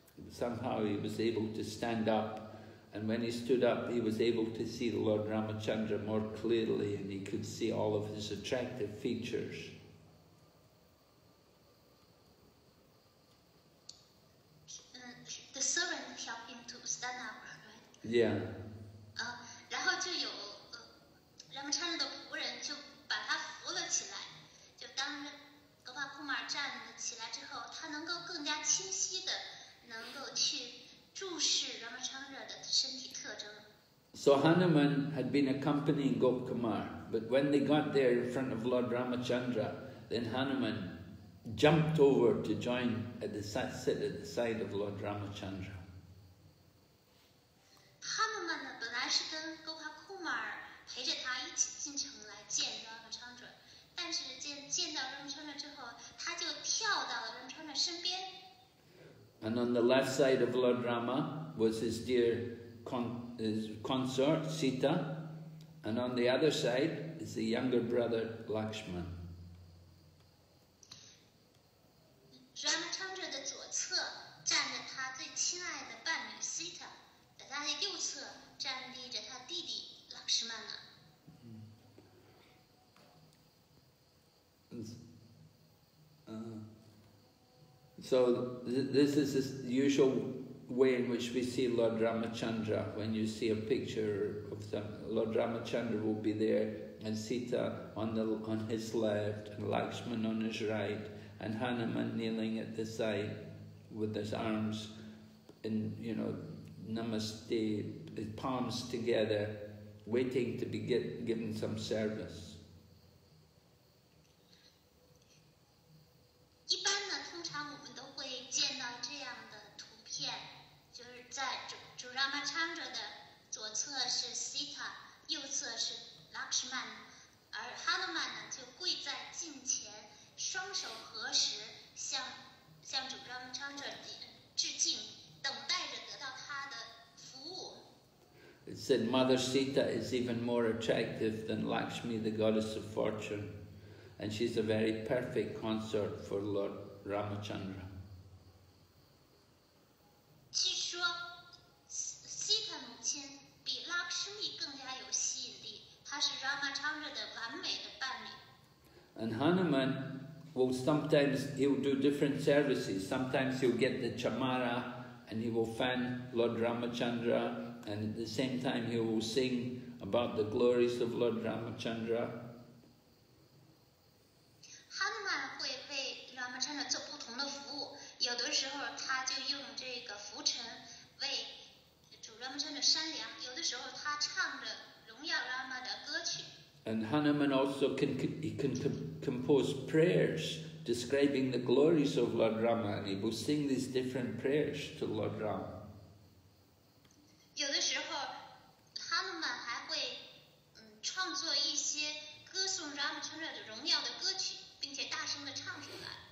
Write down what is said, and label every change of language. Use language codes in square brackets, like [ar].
[en] Somehow he was able to stand up, and when he stood up, he was able to see Lord Ramachandra more clearly, and he could see all of his attractive features. The servant helped him to stand up, right? Yeah. [zh] 然后就有Ramachandra的仆人就把他扶了起来。就当格帕库马尔站了起来之后，他能够更加清晰的能够去注视Ramachandra的身体特征。 [en] So Hanuman had been accompanying Gopkumar, but when they got there in front of Lord Ramachandra, then Hanuman jumped over to sit at the side of Lord Ramachandra. [zh] 哈努曼呢，本来是跟沟帕库马尔陪着他一起进城来见Ramachandra，但是见到Ramachandra之后，他就跳到了Ramachandra身边。 [en] And on the left side of Lord Rama was his dear his consort Sita, and on the other side is the younger brother Lakshman. [zh] Ramachandra 的左侧站着他最亲爱的伴侣 Sita， 在他的右侧站立着他弟弟Lakshmana。 [en] So this is the usual way in which we see Lord Ramachandra. When you see a picture of them, Lord Ramachandra will be there, and Sita on his left, and Lakshman on his right, and Hanuman kneeling at the side with his arms in, namaste, his palms together, waiting to be given some service. [zh] 一般呢，通常我们都会见到这样的图片，就是在主Ramachandra的左侧是 Sita， 右侧是 Lakshman， 而Hanuman呢就跪在镜前，双手合十，向主Ramachandra致敬，等待着得到他的服务。 [en] It said Mother Sita is even more attractive than Lakshmi, the goddess of fortune, and she's a very perfect consort for Lord Ramachandra. [zh] 据说Sita母亲比Lakshmi更加有吸引力，她是Ramachandra的完美的伴侣。 [en] And Hanuman will he'll do different services. Sometimes he'll get the chamara and he will fan Lord Ramachandra, and at the same time he will sing about the glories of Lord Ramachandra. [zh] 哈努曼会为Ramachandra做不同的服务，有的时候他就用这个拂尘为主Ramachandra扇凉，有的时候他唱着荣耀Rama的歌曲。 [en] And Hanuman also can compose prayers describing the glories of Lord Rama, and he will sing these different prayers to Lord Rama. [zh] 有的时候，哈努曼还会创作一些歌颂Ramachandra的荣耀的歌曲，并且大声的唱出来。